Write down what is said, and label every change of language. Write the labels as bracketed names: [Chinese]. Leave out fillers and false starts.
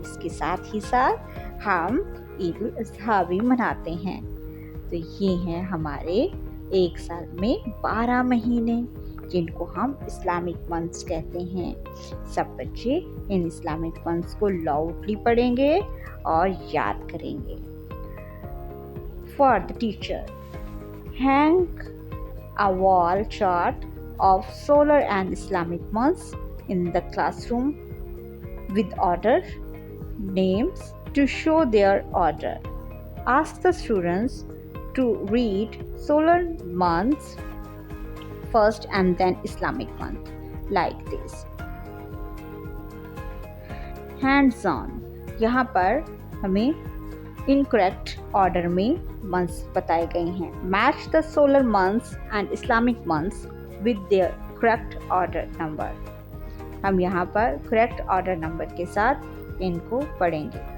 [Hindi] इसके साथ ही साथ हम ईद उल अज़हा भी मनाते हैं। तो ये हैं हमारे एक साल में 12 महीने जिनको हम इस्लामिक मंथ्स कहते हैं। सब बच्चे इन इस्लामिक मंथ्स को लाउडली पढ़ेंगे और याद करेंगे। [English] For the teacher, hang a wall chart of solar and Islamic months in the classroom with order names to show their order. Ask the students to read solar months first and then Islamic month like this. Hands on. [Hindi] यहाँ पर हमें incorrect order में months बताए गए हैं। [English] Match the solar months and Islamic months with their correct order number. [Hindi] हम यहाँ पर करेक्ट ऑर्डर नंबर के साथ इनको पढ़ेंगे।